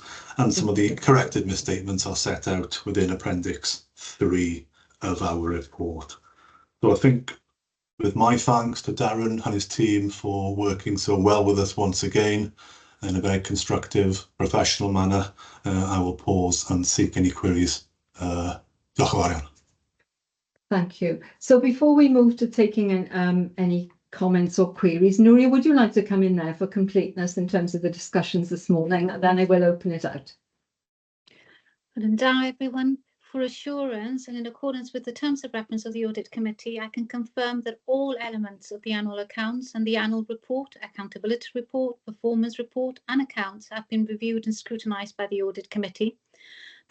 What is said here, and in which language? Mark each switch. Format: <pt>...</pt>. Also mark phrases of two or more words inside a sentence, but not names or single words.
<en>And some of the corrected misstatements are set out within Appendix 3 of our report. So I think, with my thanks to Darren and his team for working so well with us once again in a very constructive, professional manner, I will pause and seek any queries.</en> <cy>Diolch yn fawr iawn.</cy> <en>Thank you. So before we move to taking any comments or queries, Nuria, would you like to come in there for completeness in terms of the discussions this morning? And then I will open it out. And everyone, for assurance and in accordance with the terms of reference of the Audit Committee, I can confirm that all elements of the annual accounts and the annual report, accountability report, performance report and accounts have been reviewed and scrutinised by the Audit Committee.</en>